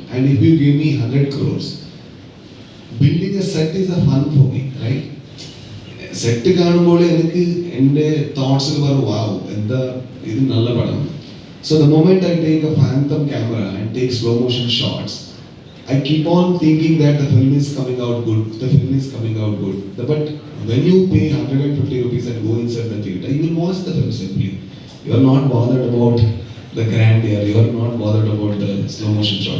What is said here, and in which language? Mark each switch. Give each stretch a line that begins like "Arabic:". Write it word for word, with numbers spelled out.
English: And if you give me one hundred crores, building a set is a fun for me, right?
Malayalam: Set കാണുമ്പോൾ എനിക്ക് എൻ്റെ തോട്ട്സിൽ പറയും വാവ് എന്താ ഇത് നല്ല പടം.
English: So the moment I take a phantom camera and take slow motion shots, I keep on thinking that the film is coming out good, the film is coming out good. But when you pay one hundred fifty rupees and go inside the theater, you will watch the film simply. You are not bothered about the grandeur, you are not bothered about the slow motion shot.